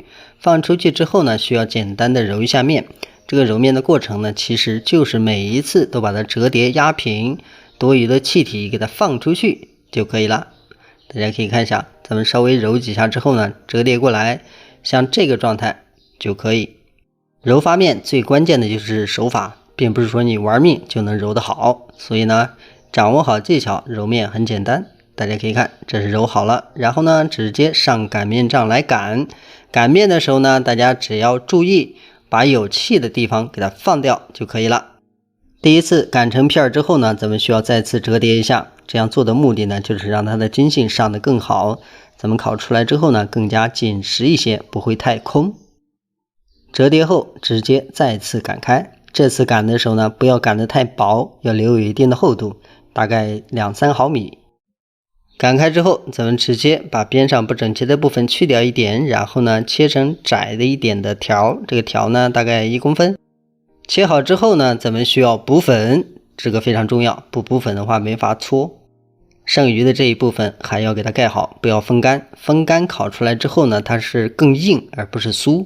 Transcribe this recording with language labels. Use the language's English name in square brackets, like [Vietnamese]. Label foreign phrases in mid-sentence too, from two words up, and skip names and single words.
[Chinese] 放出去之後呢，需要簡單的揉一下面。這個揉麵的過程呢，其實就是每一次都把它折疊壓平，多餘的氣體給它放出去就可以了。大家可以看一下，咱們稍微揉幾下之後呢，折疊過來，像這個狀態就可以。揉發麵最關鍵的就是手法，並不是說你玩命就能揉得好，所以呢掌握好技巧，揉麵很簡單。大家可以看，這是揉好了，然後呢直接上擀面杖來擀。擀面的時候呢，大家只要注意把有氣的地方給它放掉就可以了。第一次擀成片之後呢，咱們需要再次折疊一下，這樣做的目的呢就是讓它的筋性上得更好，咱們烤出來之後呢更加緊實一些，不會太空。折疊後直接再次擀開，這次擀的時候呢不要擀得太薄，要留有一定的厚度，大概2-3毫米。擀開之後，咱們直接把邊上不整齊的部分去掉一點，然後呢切成窄的一點的條，這個條呢大概1公分。切好之後呢，咱們需要補粉，這個非常重要，不補粉的話沒法搓。剩餘的這一部分還要給它蓋好，不要風乾，風乾烤出來之後呢，它是更硬而不是酥。